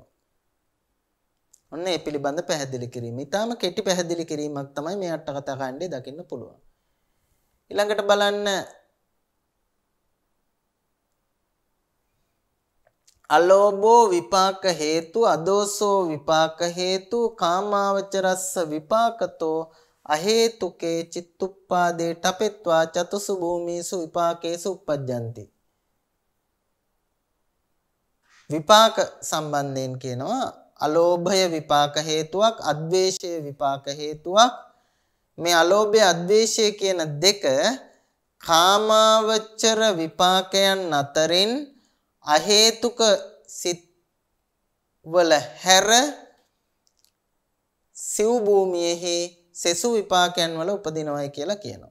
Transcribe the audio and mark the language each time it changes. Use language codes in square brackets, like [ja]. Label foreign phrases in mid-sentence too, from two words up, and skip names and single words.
[si] ඔන්න ඒ පිළිබඳ පැහැදිලි කිරීම. ඊටාම කෙටි පැහැදිලි කිරීමක් තමයි මේ අට කතා කාණ්ඩේ දකින්න පුළුවන්. ඊළඟට බලන්න [pi] අලෝභෝ විපාක හේතු, අදෝසෝ විපාක හේතු, කාමාවචරස්ස විපාකතෝ අහේතුකේ චිත්තුප්පාදේ ඨපෙත්වා චතුසු භූමිසු විපාකේසු uppajjanti. [si] විපාක සම්බන්ධයෙන් කියනවා අලෝභය විපාක හේතුවක්, අද්වේෂය විපාක හේතුවක්. මේ අලෝභය අද්වේෂය කියන දෙක කාමාවචර විපාකයන් අතරින් අහේතුක සිත් වල හැර සිව් භූමියෙහි සෙසු විපාකයන් වල උපදිනවයි කියලා කියනවා.